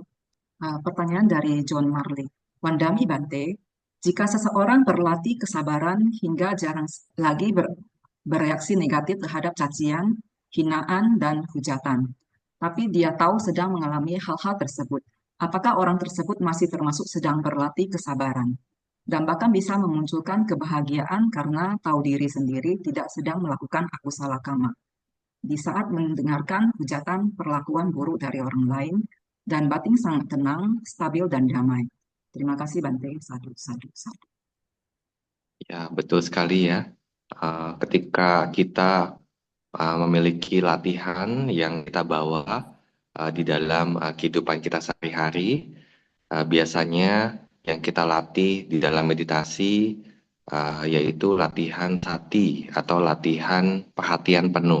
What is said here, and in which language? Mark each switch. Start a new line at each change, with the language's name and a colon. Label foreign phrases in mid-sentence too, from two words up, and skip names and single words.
Indonesian: Pertanyaan dari John Marley.
Pali: Wandami Bante,
Indonesian: jika seseorang berlatih kesabaran hingga jarang lagi bereaksi negatif terhadap cacian, hinaan, dan hujatan, tapi dia tahu sedang mengalami hal-hal tersebut, apakah orang tersebut masih termasuk sedang berlatih kesabaran? Dan bahkan bisa memunculkan kebahagiaan karena tahu diri sendiri tidak sedang melakukan
Pali: akusala kama.
Indonesian: Di saat mendengarkan hujatan perlakuan buruk dari orang lain, dan batin sangat tenang, stabil, dan damai. Terima kasih Bante.
Pali: Sadu, sadu, sadu.
Indonesian: Ya, betul sekali ya. Ketika kita memiliki latihan yang kita bawa di dalam kehidupan kita sehari-hari, biasanya yang kita latih di dalam meditasi yaitu latihan sati atau latihan perhatian penuh.